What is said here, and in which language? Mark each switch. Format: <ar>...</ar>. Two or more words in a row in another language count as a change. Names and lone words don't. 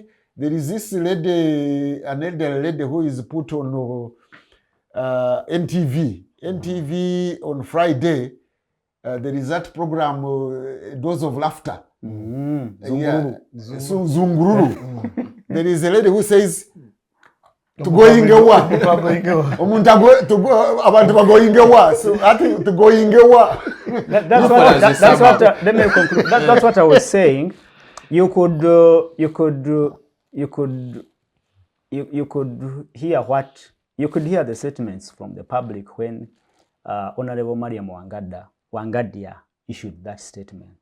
<en>There is this lady, an elderly lady who is put on NTV. NTV on Friday, there is that program, Dose of Laughter. Zunguru. Zunguru. There is a lady who says, tugoyingewa Tugoyingewa.</en> <xog>omuntu abantu bagoyingewa,</xog> <en>so I think tugoyingewa. That's what let me conclude. That's what I was saying. You could hear the statements from the public when Honorable Mariam Wangadia issued that statement.</en>